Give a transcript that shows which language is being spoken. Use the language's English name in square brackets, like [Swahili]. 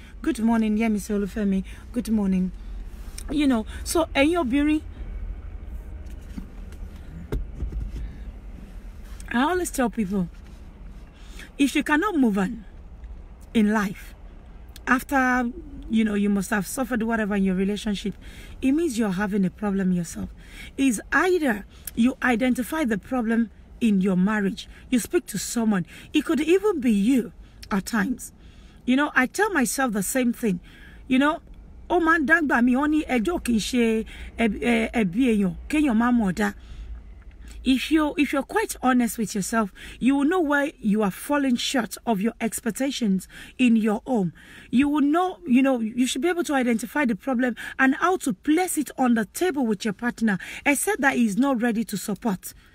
[English] Good morning, Yemi Olufemi. Good morning. So Eyobiri, I always tell people, if you cannot move on in life after you must have suffered whatever in your relationship, it means you're having a problem yourself. It's either you identify the problem in your marriage, you speak to someone. It could even be you at times. I tell myself the same thing. [Yoruba] ó máa ń dágbà mí ó ní ẹjọ́ kì í ṣe ẹbí èèyàn kéèyàn má mọ̀ dá. [English] If you're quite honest with yourself, you will know where you are falling short of your expectations in your home. You will know, you should be able to identify the problem and how to place it on the table with your partner, except that he is not ready to support.